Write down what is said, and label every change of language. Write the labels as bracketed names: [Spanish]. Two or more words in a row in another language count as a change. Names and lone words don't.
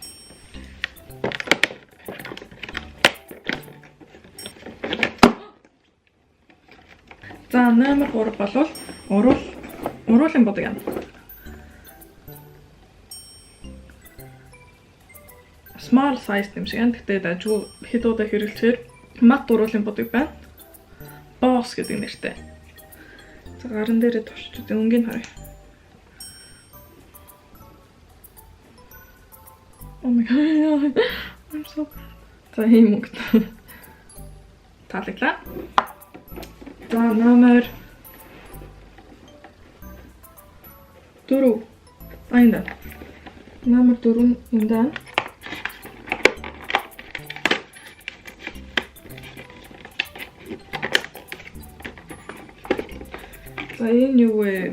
[Mongolian] За номер 3 болвол уруулын будаг юм. [English] Small size [Mongolian] юм шиг байна. Гэхдээ дажгүй хэд удаа хэрэглэхээр мат уруулын будаг байна. Boss гэдэг нэртэй. За гарын дээрээ туршиж өнгийг харъя. [English] Oh my god. I'm so proud. [Mongolian] За ийм мөнгө. Таалаглаа. За номер 4. Айнда. Номер 4 нь энэ даа. За энэ юу вэ?